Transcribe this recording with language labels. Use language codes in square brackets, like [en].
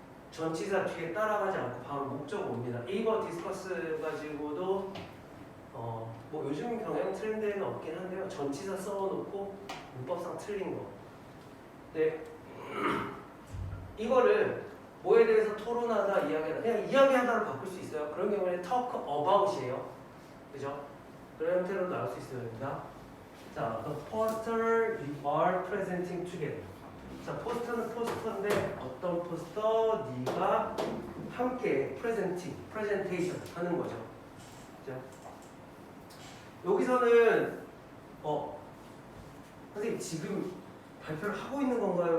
[ko] 전치사 뒤에 따라가지 않고 바로 목적 옵니다. 이거 디스커스 가지고도 뭐 요즘 경향 트렌드에는 없긴 한데요. 전치사 써놓고 문법상 틀린 거. 네. 이거를 뭐에 대해서 토론하다, 이야기하다 그냥 이야기하다로 바꿀 수 있어요. 그런 경우에는 talk about이에요. 그죠? 그런 형태로 나올 수 있습니다. [en] 자, the poster you are presenting together. [ko] 자, 포스터는 포스터인데 어떤 포스터? 네가 함께 presentation 하는 거죠. 그죠? 여기서는 선생님 지금 발표를 하고 있는 건가요?